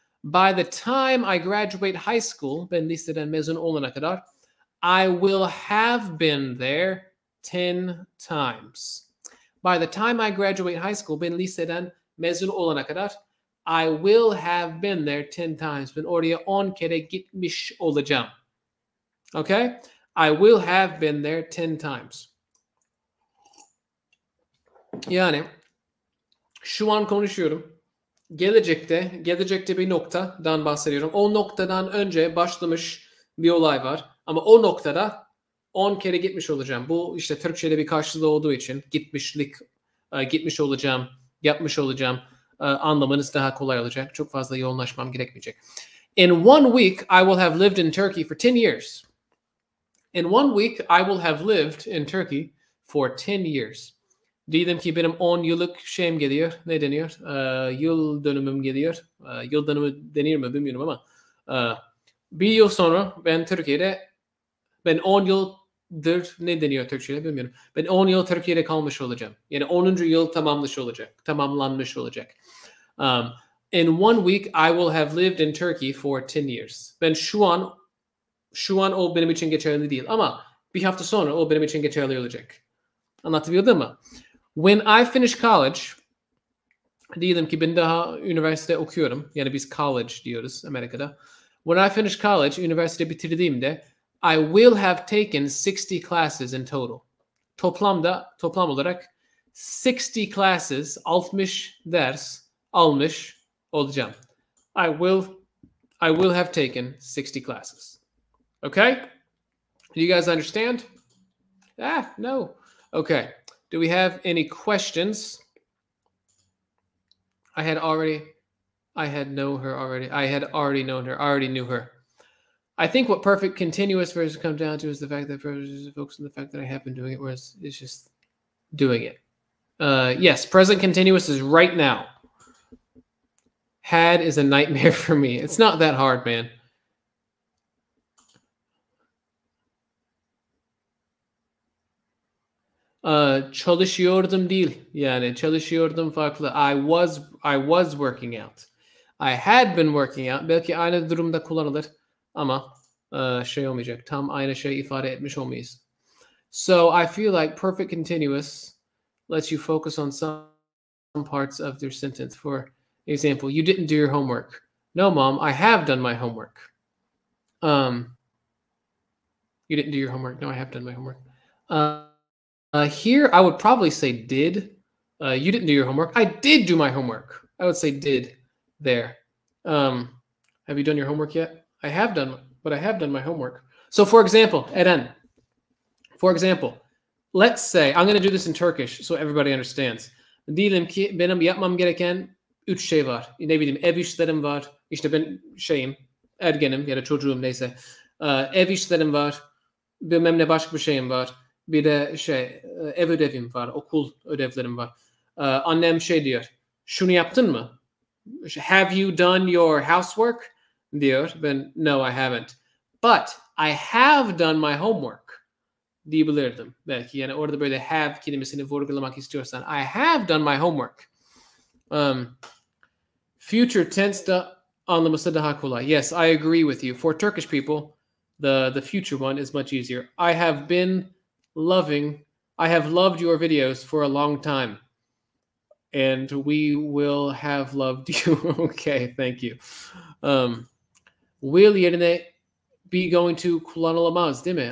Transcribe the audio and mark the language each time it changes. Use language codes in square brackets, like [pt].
[en] By the time I graduate high school, [tr] ben liseden mezun olana kadar, [en] I will have been there 10 times. By the time I graduate high school, ben liseden mezun olana kadar, I will have been there 10 times. [tr] Ben oraya 10 kere gitmiş olacağım. [en] Okay? I will have been there 10 times. [tr] Yani şu an konuşuyorum. Gelecekte bir noktadan bahsediyorum. O noktadan önce başlamış bir olay var. Ama o noktada 10 kere gitmiş olacağım. Bu işte Türkçe'de bir karşılığı olduğu için gitmiş olacağım, yapmış olacağım anlamanız daha kolay olacak. Çok fazla yoğunlaşmam gerekmeyecek. [en] In 1 week, I will have lived in Turkey for 10 years. In 1 week, I will have lived in Turkey for 10 years. [tr] Diyelim ki benim 10 yıllık şeyim geliyor. Ne deniyor? Yıl dönümüm geliyor. Yıl dönümü denir mi bilmiyorum ama bir yıl sonra ben Türkiye'de 10 yıldır ne deniyor Türkçe'de bilmiyorum. Ben 10 yıl Türkiye'de kalmış olacağım. Yani 10. yıl tamamlanmış olacak. [en] In 1 week I will have lived in Turkey for 10 years. [tr] Ben şu an o benim için geçerli değil ama bir hafta sonra o benim için geçerli olacak. Anlatabildim mi? [en] When I finish college, [tr] diyelim ki ben daha üniversite okuyorum. Yani biz college diyoruz Amerika'da. [en] When I finish college, [tr] üniversite bitirdiğimde [en] I will have taken 60 classes in total. [tr] Toplam olarak 60 classes, 60 ders almış olacağım. [en] I will have taken 60 classes. Okay? Do you guys understand? No. Okay. Do we have any questions? I had already known her already. I had already known her. I already knew her. I think what perfect continuous verbs come down to is the fact that verbs focus on the fact that I have been doing it, whereas it's just doing it. Yes, present continuous is right now. Had is a nightmare for me. It's not that hard, man. [tr] Çalışıyordum değil. Yani çalışıyordum farklı. [en] I was working out. I had been working out. [tr] Belki aynı durumda kullanılır ama şey olmayacak. Tam aynı şey ifade etmiş olmayız. [en] So I feel like perfect continuous lets you focus on some parts of their sentence. For example, you didn't do your homework. No, Mom, I have done my homework. You didn't do your homework. No, I have done my homework. Here, I would probably say did. You didn't do your homework. I did do my homework. I would say did there. Have you done your homework yet? I have done, but I have done my homework. So for example, Eren, let's say, I'm going to do this in Turkish so everybody understands. [tr] Diyelim ki benim yapmam gereken 3 şey var. Ne bileyim ev işlerim var. İşte ben ergenim ya da çocuğum neyse. Ev işlerim var. Bilmem ne başka bir şeyim var. Bir de ev ödevim var. Okul ödevlerim var. Annem diyor. Şunu yaptın mı? [en] Have you done your housework? [tr] Diyor. Ben [en] no, I haven't. But I have done my homework [tr] diyebilirdim. Belki yani orada böyle have kelimesini vurgulamak istiyorsan. [en] I have done my homework. [tr] Future tense da anlaması daha kolay. [en] Yes, I agree with you. For Turkish people, the future one is much easier. I have loved your videos for a long time. And we will have loved you. Okay, thank you. [tr] Will yerine be going to kullanılamaz değil mi?